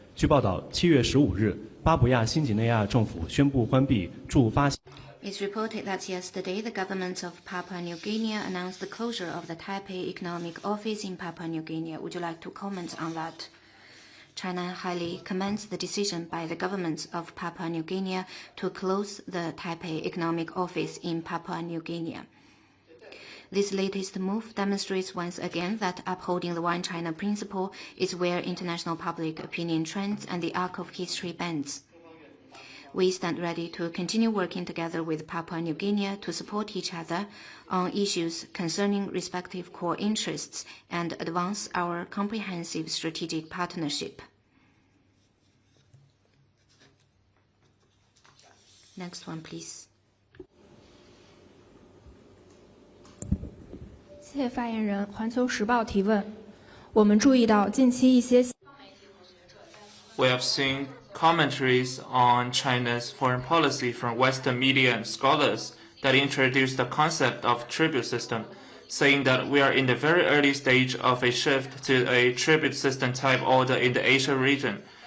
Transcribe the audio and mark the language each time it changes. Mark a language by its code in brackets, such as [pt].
[zh] 据报道，7月15日，巴布亚新几内亚政府宣布关闭驻发。 [en] It's reported that yesterday the government of Papua New Guinea announced the closure of the Taipei Economic Office in Papua New Guinea. Would you like to comment on that? China highly commends the decision by the government of Papua New Guinea to close the Taipei Economic Office in Papua New Guinea. This latest move demonstrates once again that upholding the One China principle is where international public opinion trends and the arc of history bends. We stand ready to continue working together with Papua New Guinea to support each other on issues concerning respective core interests and advance our comprehensive strategic partnership. Next one, please. [zh] 谢谢发言人。环球时报提问：我们注意到近期一些 [en] We have seen commentaries on China's foreign policy from Western media and scholars that introduce the concept of tribute system, saying that we are in the very early stage of a shift to a tribute system type order in the Asia region.